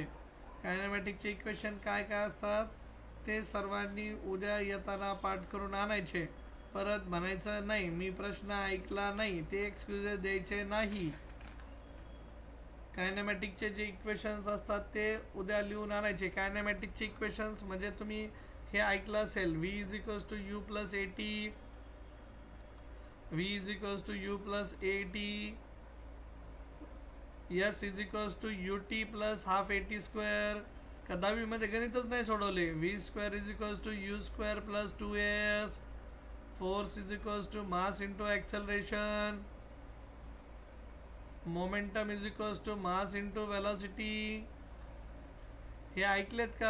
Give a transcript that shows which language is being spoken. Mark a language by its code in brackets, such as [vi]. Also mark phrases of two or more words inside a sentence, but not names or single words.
[mr] कायनेमॅटिक्सचे इक्वेशन काय काय असतात ते सर्वांनी उद्या येताना पाठ करून आणायचे। परत म्हणायचं नाही मी प्रश्न ऐकला नाही, ते एक्सक्यूजेस द्यायचे नाही। कायनेमॅटिकचे जे इक्वेशन्स असतात ते उद्या लिहून आणायचे। कायनेमॅटिकचे इक्वेशन्स म्हणजे तुम्ही हे ऐकलं असेल, [en] v = u + at, v = u + at, s = ut + ½ at²। [mr] का 10वी मध्ये गणितच नाही सोडवले? v² = u² + 2s, [en] force = mass × acceleration, momentum = mass × velocity। [mr] हे ऐकलेत का?